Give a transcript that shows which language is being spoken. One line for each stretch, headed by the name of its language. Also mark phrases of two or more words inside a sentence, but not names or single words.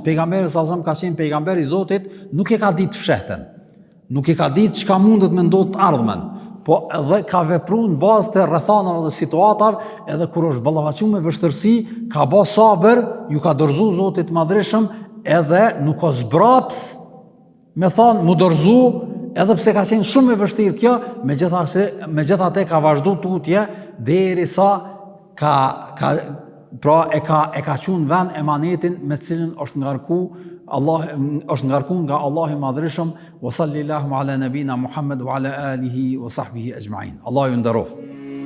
Albanian: Pejgamberi sallallahu ka qenë pejgamberi i Zotit, nuk e ka ditë fshehten, nuk e ka ditë çka mundet me ndodhë të ardhmen, po edhe ka vepruar në bazë të rrethanave dhe situatave, edhe kur është ballavaçuar me vështirësi, ka bë sabër, ju ka dorëzuar Zoti i Madhreshëm, edhe nuk ka zbraps me thonë mu dorëzu, edhe pse ka qenë shumë e vështirë kjo, megjithatë ka vazhdu tutje derisa e ka qenë vend emanetin me cilën është ngarku nga Allahu i Madhreshëm,
Arabic: وصلى الله على نبينا محمد وعلى آله وصحبه أجمعين.
Albanian: Allahu ju nderoft.